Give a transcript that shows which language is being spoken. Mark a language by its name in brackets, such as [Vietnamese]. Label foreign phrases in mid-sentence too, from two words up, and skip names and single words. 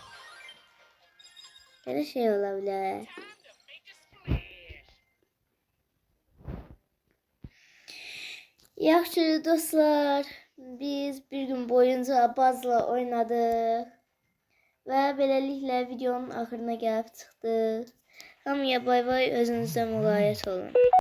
[Turkish] Böyle şey olabilir. [Azerbaijani] Yaxşı dostlar. [Turkish] Biz bir gün boyunca Bazla oynadık. [Azerbaijani] Ve beləliklə videonun axırına gəlib çıxdıq. Hamıya bay bay, özünüzə müğayət olun.